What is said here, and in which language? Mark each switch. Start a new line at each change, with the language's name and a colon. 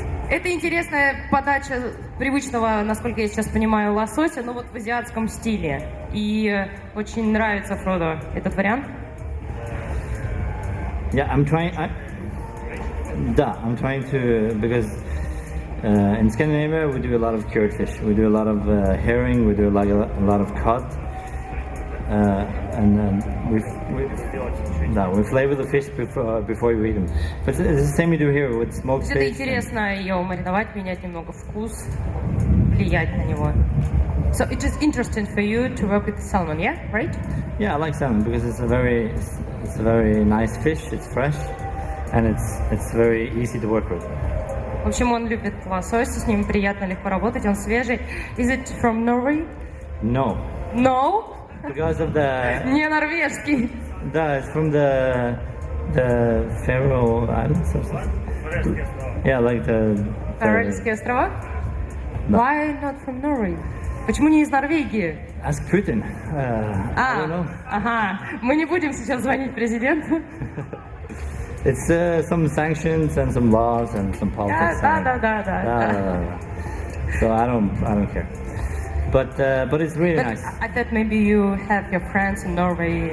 Russian: Это интересная подача привычного, насколько я сейчас понимаю, лосося, но вот в азиатском стиле. И очень нравится Фрудо этот вариант.
English: Yeah, I'm trying to, because in Scandinavia we do a lot of cured fish. We do a lot of herring, we do a lot of cod, and we flavor the fish before you eat them. But it's the same we do here with smoked fish.
Russian: Это интересно ее мариновать, менять немного вкус, влиять на него.
English: So it is interesting for you to work with salmon, yeah, right? Yeah, I like salmon because it's a very nice fish. It's fresh, and it's very easy to work with.
Russian: В общем, он любит лосось, с ним приятно, легко работать, он свежий.
English: Is it from Norway? No. No? Because of the...
Russian: Не норвежский.
English: Да, it's from the Faroe Islands or something. Yeah, like the...
Russian: Фарерские острова?
English: No. Why not from Norway?
Russian: Почему не из Норвегии?
English: Ask Putin. I don't know.
Russian: Ага. Мы не будем сейчас звонить президенту.
English: It's some sanctions and some laws and some politics.
Russian: Да.
English: So I don't care. But it's really But nice. I thought maybe you have your friends in Norway.